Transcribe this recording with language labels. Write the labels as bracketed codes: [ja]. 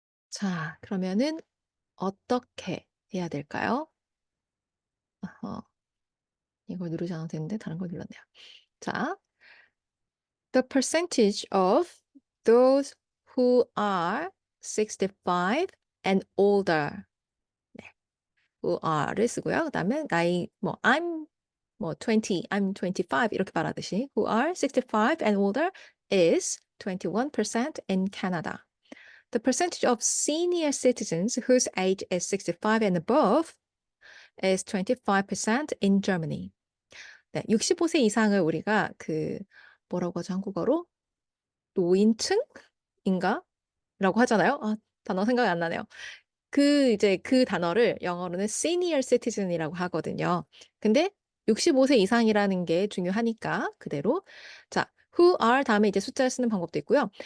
[ko] 자, 그러면은 어떻게 해야 될까요? 이걸 누르지 않아도 되는데 다른 걸 눌렀네요. [en] 자, the percentage of those who are 65 and older. [ko] 네, who are를 쓰고요. 그다음에 나이 뭐 [en] I'm 뭐 20, I'm 25 [ko] 이렇게 말하듯이 [en] who are 65 and older is 21% in Canada. The percentage of senior citizens whose age is 65 and above is 25% in Germany. [ko] 네, 65세 이상을 우리가 그 뭐라고 하죠, 한국어로? 노인층인가? 라고 하잖아요. 아, 단어 생각이 안 나네요. 이제 그 단어를 영어로는 senior citizen이라고 하거든요. 근데 65세 이상이라는 게 중요하니까 그대로 자, who are 다음에 이제 숫자를 쓰는 방법도 있고요.